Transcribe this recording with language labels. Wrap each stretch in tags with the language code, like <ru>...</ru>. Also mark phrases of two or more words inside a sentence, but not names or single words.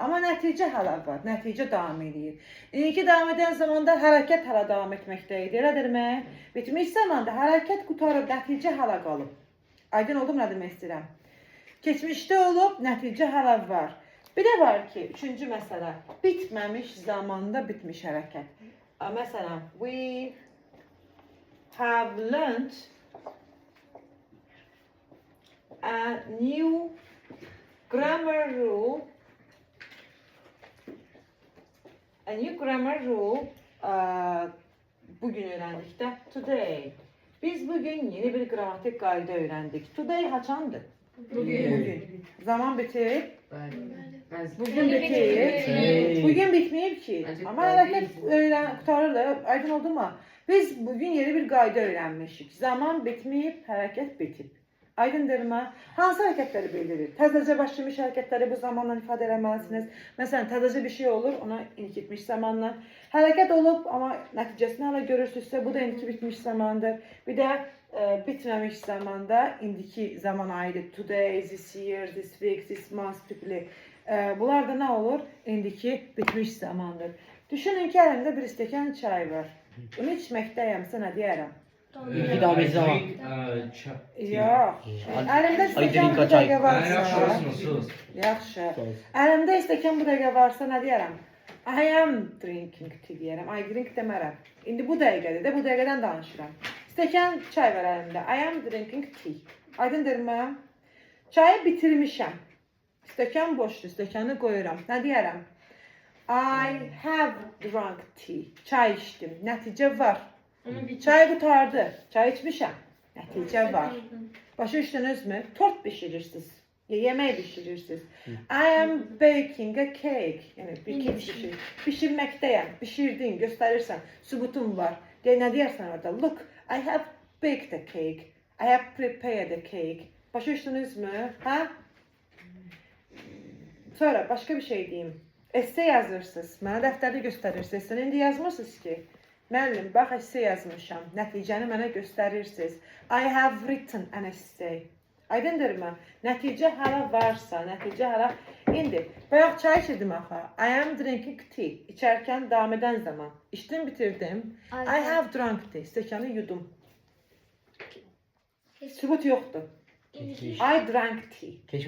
<az>Amma nəticə hələ var, nəticə davam edir. İndiki davam edən zamanda hərəkət hələ davam etməkdə idi, elədirmi? Bitmiş zamanda hərəkət qutarıb, nəticə hələ qalıb. Aydın oldu mu nə demək istəyirəm? Keçmişdə olub, nəticə hələ var. Bir də var ki, üçüncü məsələ, bitməmiş zamanda bitmiş hərəkət. Məsələn,</az> <en>we have learned a new grammar rule. A new grammar rule</en> <az>bugün öğrendik de</az> <en>today.</en> <az>Biz bugün yeni bir gramatik qayda öğrendik. Today haçandır? Bugün. Zaman bitir. Bugün bitir. Bugün bitmeyip ki. Ama hərəkət qutarır. Aydın oldu mu? Biz bugün yeni bir qayda öğrenmişik. Zaman bitmeyip hərəkət bitib. Aydındırmı? Hansı hərəkətləri bildirir? Təzəcə başlamış hərəkətləri bu zamanla ifadə eləməlisiniz. Məsələn, təzəcə bir şey olur, ona indiki bitmiş zamanla. Hərəkət olub, amma nəticəsini hələ görürsünüzsə, bu da indiki bitmiş zamandır. Bir də bitməmiş zamanda indiki zaman aiddir.</az> <en>Today, this year, this week, this month tipli.</en> <az>Bunlar da nə olur? İndiki bitmiş zamandır. Düşünün ki, əlimdə bir stəkan çay var. Bunu içməkdəyəmsə nə deyərəm? İki daha bir zaman. Yox. Əlimdə stəkan bu dəqiqə varsa. Yaxşı. Əlimdə stəkan bu dəqiqə varsa nə deyərəm?</az> <en>I am drinking tea deyərəm. I drink demərəm.</en> <az>İndi bu dəqiqədir də, bu dəqiqədən danışıram. Stəkan çay var əlimdə.</az> <en>I am drinking tea.</en> <az>Aydındırmı? Çayı bitirmişəm. Stəkan boşdur, stəkanı qoyuram. Nə deyərəm?</az> <en>I have drunk tea.</en> <az>Çay içdim. Nəticə var. Çay qutardı. Çay içmişəm. Nəticə var. Başa düşdünüzmü? Tort bişirirsiniz. Yemək bişirirsiniz.</az> <en>I am baking a cake.</en> <az>Yəni bir kek bişir. Bişirməkdəyəm. Bişirdin, göstərirsən. Sübutum var. Nə deyərsən orada?</az> <en>Look, I have baked a cake. I have prepared a cake.</en> <az>Başa düşdünüzmü? Hə? Sonra başqa bir şey deyim. Esse yazırsınız. Mənə dəftərdə göstərirsiniz. Sən indi yazmırsınız ki. Müəllim, bax, essay yazmışam. Nəticəni mənə göstərirsiniz.</az> <en>I have written an essay. Aydındırmı?</en> <az>Nəticə hələ varsa, nəticə hələ... İndi, bayaq çay içirdim axı.</az> <en>I am drinking tea.</en> <az>İçərkən davam edən zaman. İçdim, bitirdim.</az> <en>I have drunk tea.</en> <az>Stəkanı yudum. Sübut yoxdur.</az> <en>I drank tea.</en>